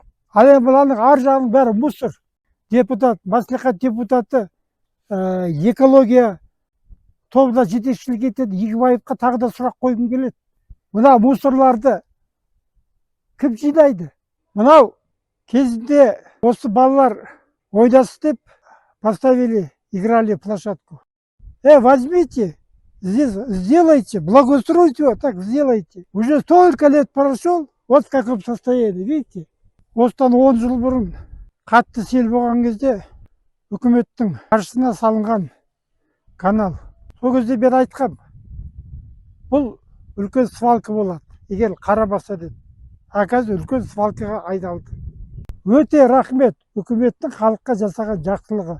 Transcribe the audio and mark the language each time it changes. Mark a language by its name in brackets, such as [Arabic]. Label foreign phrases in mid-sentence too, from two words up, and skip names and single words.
[Kazakh] Ал енді бұлардың ар жағының бәрі мусор. Депутат, мәслихат депутаты, экология тобына жетекшілік етеді. Игібаевқа тағы да сұрақ қойғым келеді. Мына мусорларды кім жинайды? Мынау кезінде осы балалар ойнасы деп [Russian] поставили, играли площадку. Возьмите, здесь сделайте, благоустройте его, так сделайте. Уже столько лет прошел, вот в каком состоянии, видите? [Kazakh] Осыдан 10 жыл бұрын қатты сел болған кезде үкіметтің қаржысына салынған канал. Сол кезде мен айтқам, бұл үлкен свалка болады, егер қарамаса деді. Қазір үлкен свалкаға айдалды. Өте рахмет үкіметтің халыққа жасаған жақсылығы.